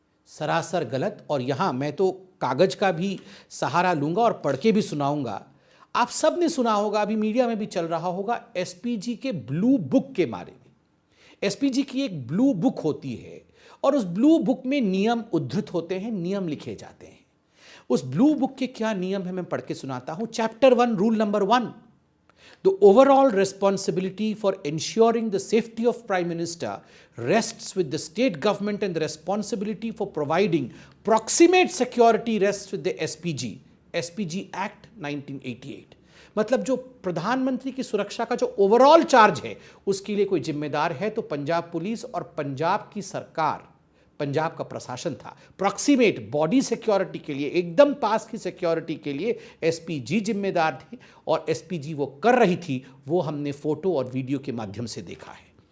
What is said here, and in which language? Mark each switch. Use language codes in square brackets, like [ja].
[hi] सरासर गलत। और यहाँ मैं तो कागज का भी सहारा लूंगा और पढ़ के भी सुनाऊंगा। आप सब ने सुना होगा, अभी मीडिया में भी चल रहा होगा, एसपीजी के ब्लू बुक के बारे में। एसपीजी की एक ब्लू बुक होती है और उस ब्लू बुक में नियम उद्धृत होते हैं, नियम लिखे जाते हैं। उस ब्लू बुक के क्या नियम है मैं पढ़ के सुनाता हूं। Chapter 1, rule number 1, [en] The overall responsibility for ensuring the safety of Prime Minister rests with the state government and the responsibility for providing proximate security rests with the SPG Act 1988। [hi] मतलब जो प्रधानमंत्री की सुरक्षा का जो ओवरऑल चार्ज है उसके लिए कोई जिम्मेदार है तो पंजाब पुलिस और पंजाब की सरकार, पंजाब का प्रशासन था। प्रॉक्सिमेट बॉडी सिक्योरिटी के लिए, एकदम पास की सिक्योरिटी के लिए एसपीजी जिम्मेदार थे और एसपीजी वो कर रही थी, वो हमने फोटो और वीडियो के माध्यम से देखा है।